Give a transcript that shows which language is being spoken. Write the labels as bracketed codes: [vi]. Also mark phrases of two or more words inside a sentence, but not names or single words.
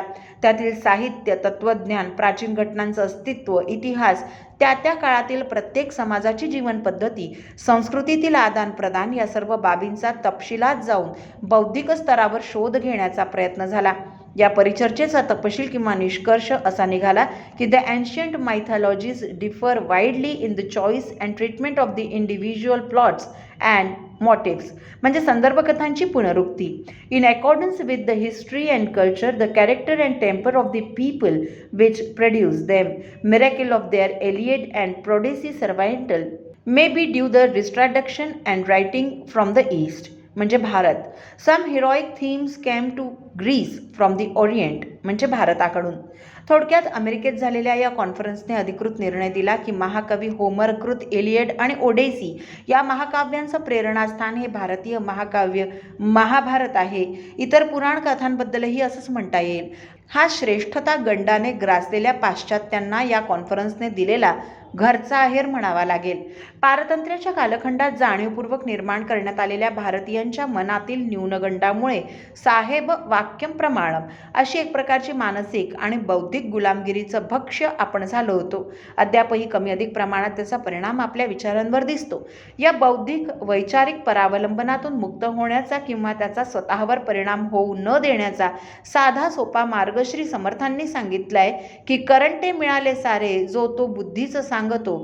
[mr] त्यातील साहित्य, तत्वज्ञान, प्राचीन घटनांचं अस्तित्व, इतिहास, त्या काळातील प्रत्येक समाजाची जीवन पद्धती, संस्कृतीतील आदान प्रदान या सर्व बाबींचा तपशिलात जाऊन बौद्धिक स्तरावर शोध घेण्याचा प्रयत्न झाला. [en] या परिचर्चेचा तपशील किंवा निष्कर्ष असा निघाला की The ancient mythologies differ widely in the choice and treatment of the individual plots and motives, [mr] म्हणजे संदर्भ कथांची पुनरुक्ती. [en] In accordance with the history and culture, the character and temper of the people which produce them, miracle of their Iliad and prodessy servayantal may be due the distraduction and writing from the east, [mr] म्हणजे भारत. [en] Some heroic themes came to Greece from the Orient, [mr] म्हणजे भारताकडून. थोडक्यात अमेरिकेत झालेल्या या कॉन्फरन्सने अधिकृत निर्णय दिला की महाकवी होमरकृत एलियड आणि ओडेसी या महाकाव्यांचं प्रेरणास्थान हे भारतीय महाकाव्य महाभारत आहे. इतर पुराण कथांबद्दलही असंच म्हणता येईल. हा श्रेष्ठता गंडाने ग्रासलेल्या पाश्चात्यांना या कॉन्फरन्सने दिलेला घरचा आहेर म्हणावा लागेल. पारतंत्र्याच्या कालखंडात जाणीवपूर्वक निर्माण करण्यात आलेल्या भारतीयांच्या मनातील न्यूनगंडामुळे [sa] साहेब वाक्यम प्रमाणम [mr] अशी एक प्रकारची मानसिक आणि बौद्धिक गुलामगिरीचं भक्ष्य आपण झालो होतो. अद्यापही कमी अधिक प्रमाणात त्याचा परिणाम आपल्या विचारांवर दिसतो. या बौद्धिक वैचारिक परावलंबनातून मुक्त होण्याचा किंवा त्याचा स्वतःवर परिणाम होऊ न देण्याचा साधा सोपा मार्ग श्री समर्थांनी सांगितलाय की करंटे मिळाले सारे जो तो बुद्धीचं सांगतो.